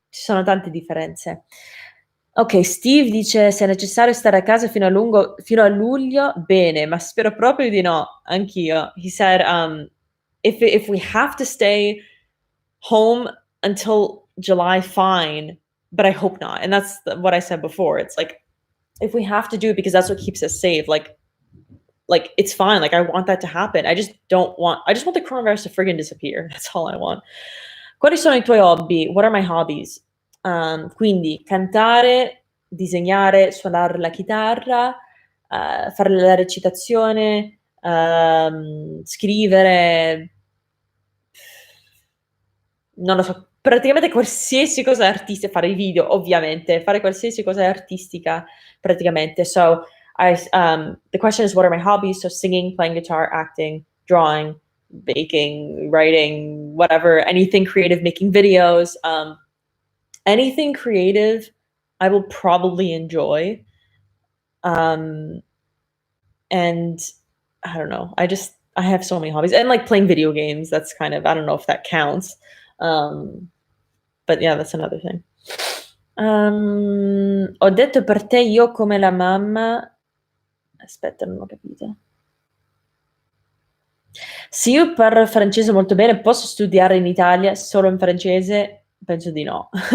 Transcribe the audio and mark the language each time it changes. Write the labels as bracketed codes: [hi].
[it] Ci sono tante differenze. Ok, Steve dice se è necessario stare a casa fino a luglio, bene, ma spero proprio di no, anch'io. [en] He said, if we have to stay home until July, fine, but I hope not. And that's what I said before. It's like if we have to do it because that's what keeps us safe, like it's fine. Like I want that to happen. I just want the coronavirus to friggin' disappear. That's all I want. [it] Quali sono i tuoi hobby? [en] What are my hobbies? [it] Quindi cantare, disegnare, suonare la chitarra, fare la recitazione, scrivere, non lo so, praticamente qualsiasi cosa artistica, fare i video, ovviamente, fare qualsiasi cosa artistica, praticamente. [en] So, the question is, what are my hobbies? So, singing, playing guitar, acting, drawing, baking, writing, whatever, anything creative, making videos, anything creative, I will probably enjoy. And I don't know, I have so many hobbies, and like playing video games, that's kind of, I don't know if that counts. But yeah, that's another thing. [it] Ho detto per te io come la mamma. Aspetta, non ho capito. Se io parlo francese molto bene, posso studiare in Italia solo in francese? Penso di no.